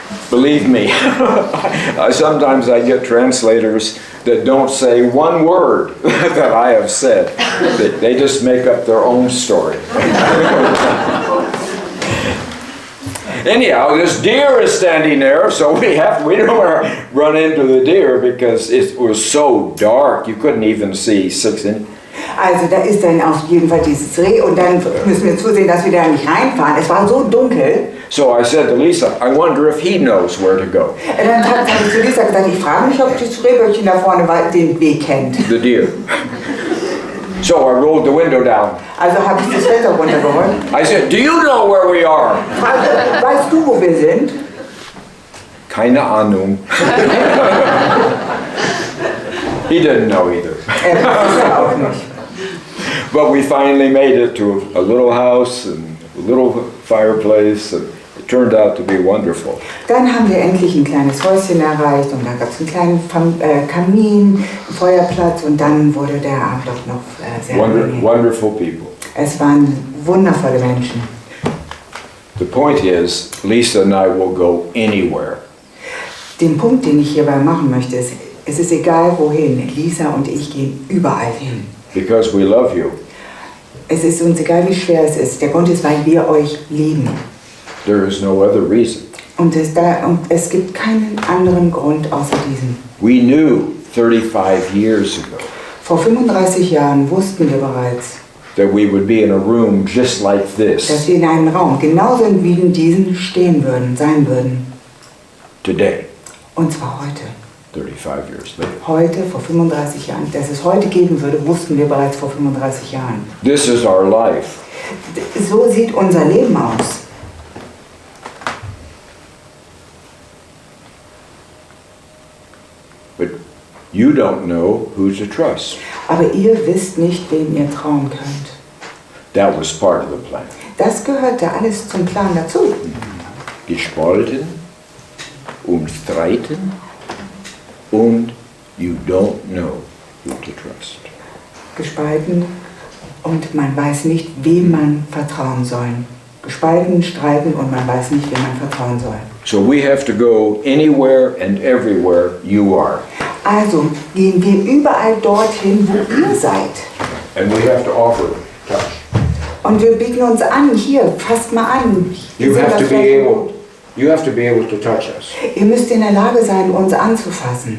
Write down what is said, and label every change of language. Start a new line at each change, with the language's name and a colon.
English: Believe me, sometimes I get translators that don't say one word that I have said. They just make up their own story. Anyhow, this deer is standing there, so we don't want to run into the deer because it was so dark you couldn't even see 6 inches.
German: Also da ist dann auf jeden Fall dieses Reh und dann müssen wir zusehen, dass wir da nicht reinfahren. Es war so dunkel.
English: So I said to Lisa, I wonder if he knows where to go.
German: Dann habe ich zu Lisa gesagt, ich frage mich, ob das Rehböckchen da vorne den Weg kennt.
English: The deer. So I rolled the window down.
German: Also habe ich das Fenster runtergeholt.
English: I said, do you know where we are?
German: Weißt du, wo wir sind? Keine Ahnung.
English: He didn't know either.
German: Wusste auch nicht.
English: But we finally made it to a little house and a little fireplace, and it turned out to be wonderful.
German: Dann haben wir endlich ein kleines Häuschen erreicht und da gab es einen kleinen Kamin, einen Feuerplatz und dann wurde der Abend doch noch sehr angenehm.
English: Wonderful people.
German: Es waren wundervolle Menschen.
English: The point is, Lisa and I will go anywhere.
German: Den Punkt, den ich hierbei machen möchte, ist, es ist egal wohin, Lisa und ich gehen überall hin.
English: Because we love you.
German: Es ist uns egal, wie schwer es ist. Der Grund ist, weil wir euch lieben.
English: There is no other reason.
German: Und es gibt keinen anderen Grund außer diesem.
English: We knew 35 years ago
German: Vor 35 Jahren wussten wir bereits,
English: that we would be in a room just like
German: dass
English: this
German: wir in einem Raum genauso wie in diesem stehen würden, sein würden.
English: today,
German: Und zwar heute.
English: 35 years later.
German: Heute, vor 35 Jahren. Dass es heute geben würde, wussten wir bereits vor 35 Jahren.
English: This is our life.
German: So sieht unser Leben aus.
English: But you don't know who to trust.
German: Aber ihr wisst nicht, wem ihr trauen könnt.
English: That was part of the plan.
German: Das gehörte alles zum Plan dazu. Gespalten und streiten und
English: you don't know who to trust.
German: Gespalten und man weiß nicht, wem man vertrauen soll. Gespalten, streiten und man weiß nicht, wem man vertrauen soll.
English: So we have to go anywhere and everywhere you are.
German: Also gehen wir überall dorthin, wo ihr seid.
English: And we have to offer touch.
German: Und wir bieten uns an, hier, fasst mal an.
English: You have to be able to touch us.
German: Ihr müsst in der Lage sein, uns anzufassen.